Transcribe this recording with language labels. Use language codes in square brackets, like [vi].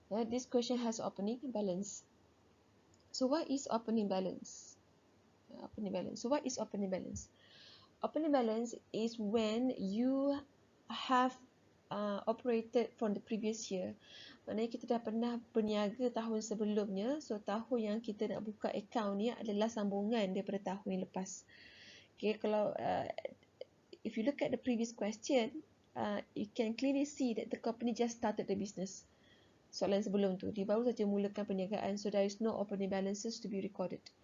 [en] This question has opening balance. So what is opening balance? Opening balance. So what is opening balance? Opening balance is when you have operated from the previous year. [ms] Maknanya kita dah pernah berniaga tahun sebelumnya. So tahun yang kita nak buka account ni adalah sambungan daripada tahun yang lepas. [en] Okay, kalau if you look at the previous question, you can clearly see that the company just started the business. [ms] Soalan sebelum tu, dia baru saja mulakan perniagaan, [en] so there is no opening balances to be recorded.